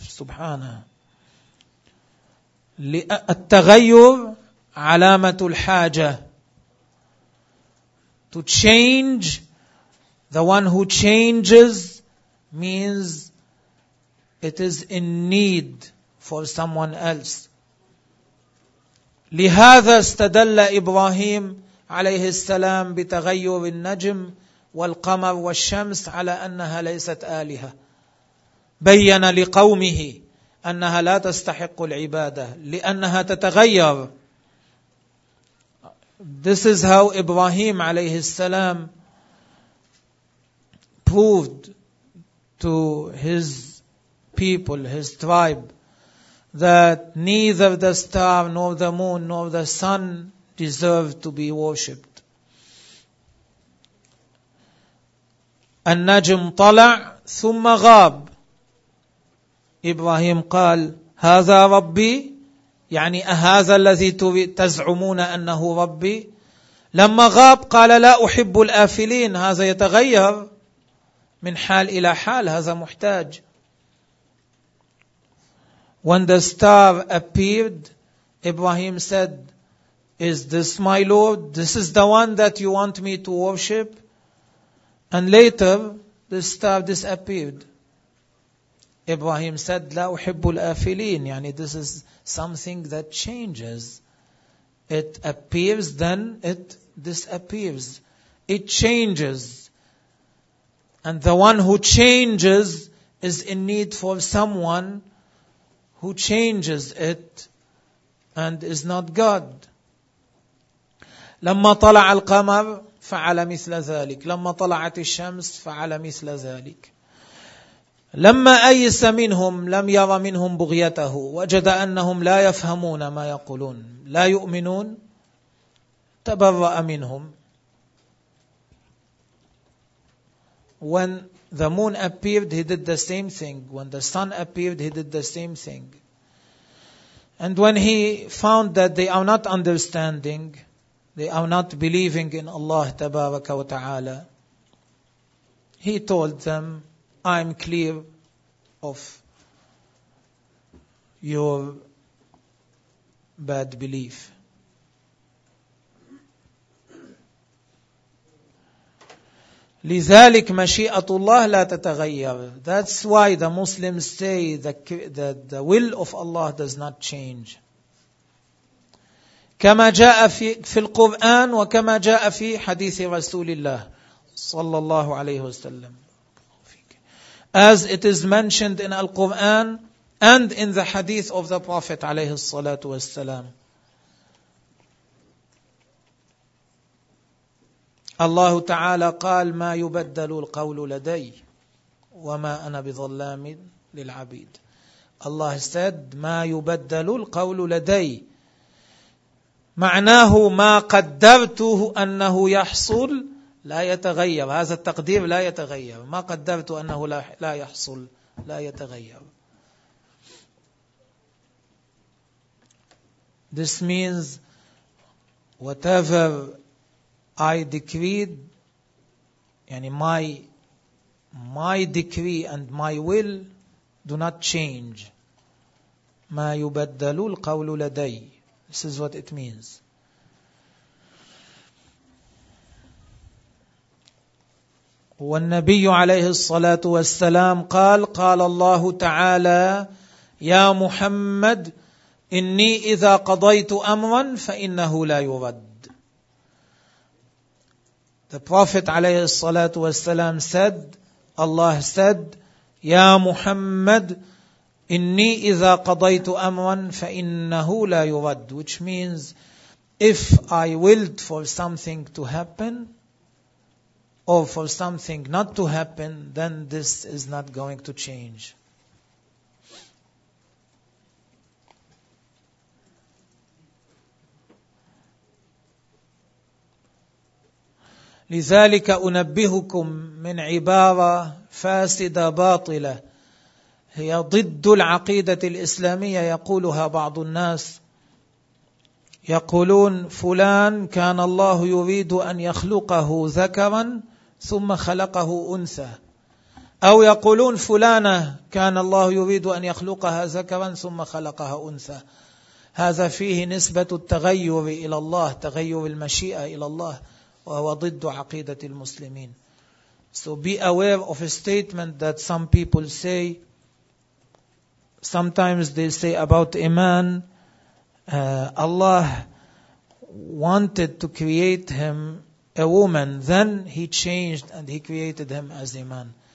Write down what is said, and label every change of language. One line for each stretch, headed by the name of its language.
Arabic: Subhanah. التغير علامة الحاجة.
English: To change, the one who changes means it is in need for someone else.
Arabic: لهذا استدل إبراهيم عليه السلام بتغير النجم والقمر والشمس على أنها ليست آلهة. بيّن لقومه أنها لا تستحق العبادة لأنها تتغير.
English: This is how Ibrahim
Arabic: عليه السلام
English: proved to his people, his tribe, that neither the star nor the moon nor the sun deserve to be worshipped.
Arabic: النجم طلع ثم غاب. إبراهيم قال هذا ربي, يعني أهذا الذي تزعمون أنه ربي؟ لما غاب قال لا أحب الآفلين, هذا يتغير من حال إلى حال, هذا محتاج.
English: When the star appeared, Ibrahim said, is this my Lord? This is the one that you want me to worship? And later, the star disappeared. Ibrahim said,
Arabic: لا أحب الآفلين.
English: يعني this is something that changes. It appears, then it disappears. It changes. And the one who changes is in need for someone who changes it and is not God.
Arabic: لما طلع القمر فعل مثل ذلك. لما طلعت الشمس فعل مثل ذلك. لما أيس منهم لم ير منهم بغيته وجد أنهم لا يفهمون ما يقولون لا يؤمنون تبرأ منهم.
English: When the moon appeared, he did the same thing. When the sun appeared, he did the same thing. And when he found that they are not understanding, they are not believing in Allah Tabaraka wa Ta'ala, he told them, I'm clear of your bad belief.
Arabic: لذلك مشيئة الله لا تتغير.
English: That's why the Muslims say that the will of Allah does not change.
Arabic: كما جاء في القرآن وكما جاء في حديث رسول الله صلى الله عليه وسلم.
English: As it is mentioned in Al-Quran and in the hadith of the Prophet
Arabic: عليه الصلاة والسلام. الله تعالى قال ما يبدل القول لدي وما أنا بظلام للعبيد. الله
English: said
Arabic: ما يبدل القول لدي معناه ما قدرته أنه يحصل لا يتغير. هذا التقدير لا يتغير. ما قدرته أنه لا يحصل لا يتغير.
English: This means whatever I decreed, yani my decree and my will do not change.
Arabic: ما يبدل القول لدي.
English: This is what it means.
Arabic: والنبي عليه الصلاة والسلام قال قال الله تعالى يا محمد إني إذا قضيت أمرا فإنه لا يرد.
English: The Prophet
Arabic: عليه الصلاة والسلام
English: said, Allah said,
Arabic: يا محمد إني إذا قضيت أمرا فإنه لا يرد.
English: Which means, if I willed for something to happen or for something not to happen, then this is not going to change.
Arabic: لذلك أنبهكم من عبارة فاسدة باطلة هي ضد العقيدة الإسلامية يقولها بعض الناس. يقولون فلان كان الله يريد أن يخلقه ذكرا ثم خلقه أنثى. أو يقولون فلانة كان الله يريد أن يخلقها ذكرا ثم خلقها أنثى. هذا فيه نسبة التغير إلى الله، تغير المشيئة إلى الله، وهو ضد عقيدة المسلمين.
English: So be aware of a statement that some people say. Sometimes they say about a man, Allah wanted to create him a woman, then he changed and he created him as a man.